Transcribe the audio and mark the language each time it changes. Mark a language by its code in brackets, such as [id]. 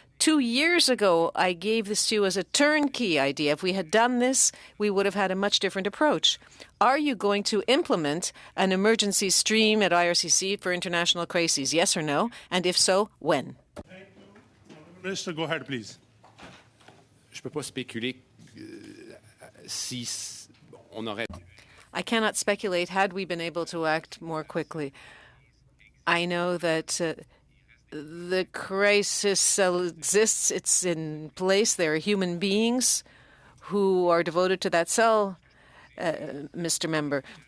[en] 2 years ago, I gave this to you as a turnkey idea. If we had done this, we would have had a much different approach. Are you going to implement an emergency stream at IRCC for international crises, yes or no? And if so, when? Minister, go ahead, please. [fr] Je peux pas spéculer si on aurait. [en] I cannot speculate had we been able to act more quickly. I know that the crisis exists. It's in place. There are human beings who are devoted to that cell, Mr. Member.